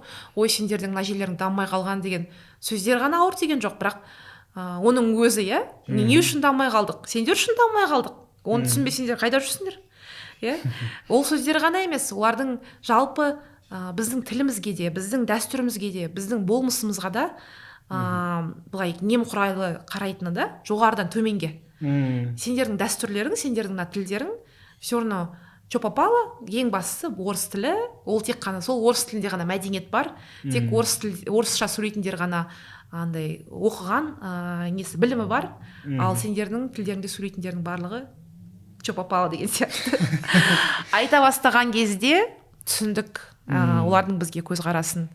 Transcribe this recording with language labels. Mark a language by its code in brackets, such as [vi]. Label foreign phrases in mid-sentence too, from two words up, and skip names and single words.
[kk] ой сендердің мына жерлерің дамымай қалған деген сөздер ғана ауыр тиген жоқ, бірақ оның өзі не үшін дамымай қалдық, сендер үшін дамымай қалдық, оны түсінбесеңдер қайда жүрсіңдер, ол сөздер ғана емес, олардың жалпы біздің тілімізге де, біздің дәстүрімізге де, біздің болмысымызға да былай немқұрайлы қарайтыны да жоғарыдан төменге. Сендердің дәстүрлерің, сендердің тілдерің [ru] все равно что попало, [kk] ең бастысы орыс тілі, ол тек қана сол орыс тілінде ғана мәдениет бар, тек орысша сөйлейтіндер ғана андай оқыған білімі бар, ал сендердің тілдеріңде сөйлейтіндердің барлығы [ru] что попало [kk] деген сияқты айта бастаған кезде түсіндік олардың бізге көзқарасын.